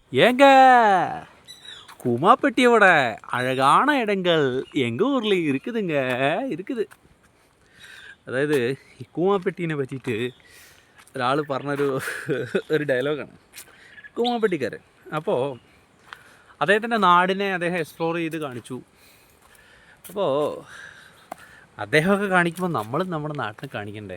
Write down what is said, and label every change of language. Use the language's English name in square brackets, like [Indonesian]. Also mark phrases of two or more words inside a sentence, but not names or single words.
[Tamil] ஏங்க குமாப்பட்டியோட அழகான இடங்கள் எங்கள் ஊரில் இருக்குதுங்க இருக்குது. [Malayalam] അതായത് ഈ കൂമാപ്പെട്ടീനെ പറ്റിയിട്ട് ഒരാൾ പറഞ്ഞൊരു ഡയലോഗാണ് കൂമാപ്പെട്ടിക്കാരൻ. അപ്പോൾ അദ്ദേഹത്തിൻ്റെ നാടിനെ അദ്ദേഹം എക്സ്പ്ലോർ ചെയ്ത് കാണിച്ചു. അപ്പോൾ അദ്ദേഹമൊക്കെ കാണിക്കുമ്പോൾ നമ്മളും നമ്മുടെ നാട്ടിനെ കാണിക്കണ്ടേ?